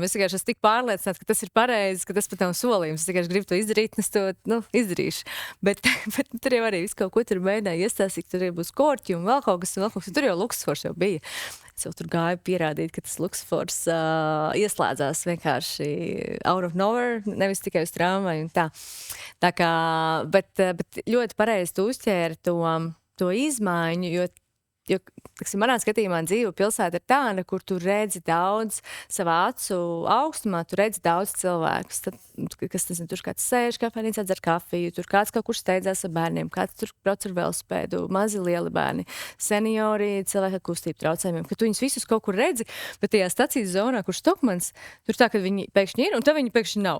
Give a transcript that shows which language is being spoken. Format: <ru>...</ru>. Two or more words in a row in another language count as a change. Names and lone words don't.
<lv>Es vienkārši esmu tik pārliecināts, ka tas ir pareizi, ka tas pat nav solījums. Es vienkārši gribu to izdarīt, un es to izdarīšu. Bet tur jau arī visu kaut ko tur mēģināju iestāstīt, tur jau būs korķi un vēl kaut kas. Tur jau Luksfors jau bija. Es jau tur gāju pierādīt, ka tas Luksfors ieslēdzās vienkārši</lv> <en>out of nowhere,</en> <lv>nevis tikai uz tramvaju un tā. Tā kā, bet ļoti pareizi tu uzķēri to izmaiņu, jo manā skatījumā dzīve pilsēta ir tāda, kur tu redzi daudz savā acu augstumā, tu redzi daudz cilvēkus, kas tur kāds sēž kafejnīcā, dzer kafiju, tur kāds kaut kur steidzās ar bērniem, kāds tur brauc ar velospēdu, mazi lieli bērni, seniori, cilvēki ar kustību traucējumiem, ka tu viņus visus kaut kur redzi, bet tajā stacijas zonā, kur Stokmans, tur tā, ka viņi pēkšņi ir, un tad viņi pēkšņi nav.</lv>